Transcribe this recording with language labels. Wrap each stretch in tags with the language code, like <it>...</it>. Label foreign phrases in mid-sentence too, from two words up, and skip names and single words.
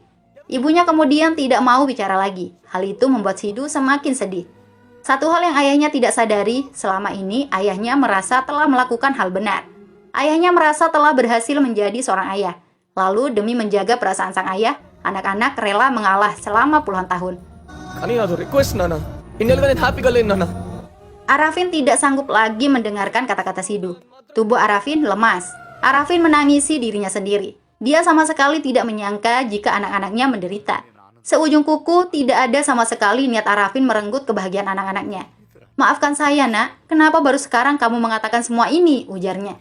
<id>Ibunya kemudian tidak mau bicara lagi. Hal itu membuat Sidhu semakin sedih. Satu hal yang ayahnya tidak sadari, selama ini ayahnya merasa telah melakukan hal benar. Ayahnya merasa telah berhasil menjadi seorang ayah. Lalu demi menjaga perasaan sang ayah, anak-anak rela mengalah selama puluhan tahun.</id> <te>కానీ అది రిక్వెస్ట్ నాన్న ఇన్నెలుగా నేను హ్యాపీగా లేను నాన్న</te> <id>Arafin tidak sanggup lagi mendengarkan kata-kata Sidhu. Tubuh Arafin lemas. Arafin menangisi dirinya sendiri. Dia sama sekali tidak menyangka jika anak-anaknya menderita. Seujung kuku tidak ada sama sekali niat Arafin merenggut kebahagiaan anak-anaknya. Maafkan saya nak, kenapa baru sekarang kamu mengatakan semua ini, ujarnya.</id>